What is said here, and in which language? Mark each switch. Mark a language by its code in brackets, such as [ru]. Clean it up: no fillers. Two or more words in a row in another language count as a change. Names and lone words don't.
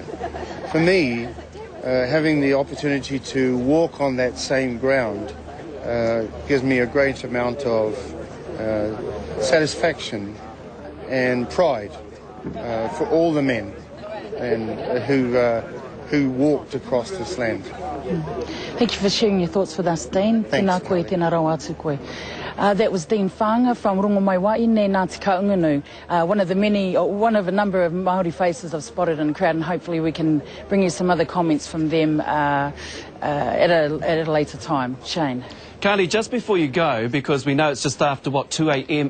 [en] For me, having the opportunity to walk on that same ground gives me a great amount of satisfaction and pride for all the men and who walked across this land. Thank you for sharing your thoughts with us, Dean. Thanks. [mi] Tēnā koe, tēnā rau atu koe. [en] That was Dean Whanga from Rongomaiwai, ne Ngāti Kaungunu, one of a number of Māori faces I've spotted in the crowd, and hopefully we can bring you some other comments from them at a later time. Shane. Karley, just before you go, because we know it's just after, 2 a.m.